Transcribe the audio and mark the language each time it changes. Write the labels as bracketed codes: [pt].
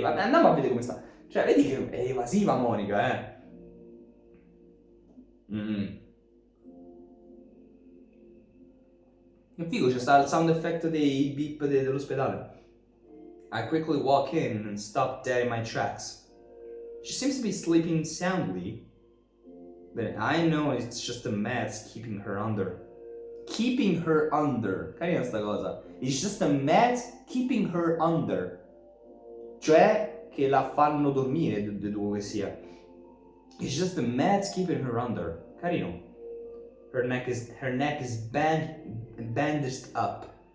[it] Vabbè, andiamo a vedere come sta. Cioè, vedi che è evasiva Monica, È figo, c'è sta il sound effect dei beep dell'ospedale. [en] I quickly walk in and stop dead in my tracks. She seems to be sleeping soundly, but I know it's just the meds keeping her under. Keeping her under. [it] Carina sta cosa. [en] It's just the meds keeping her under. [it] Cioè che la fanno dormire, deduco che sia. [en] It's just the meds keeping her under. [it] Carino. [en] Her neck is bandaged up.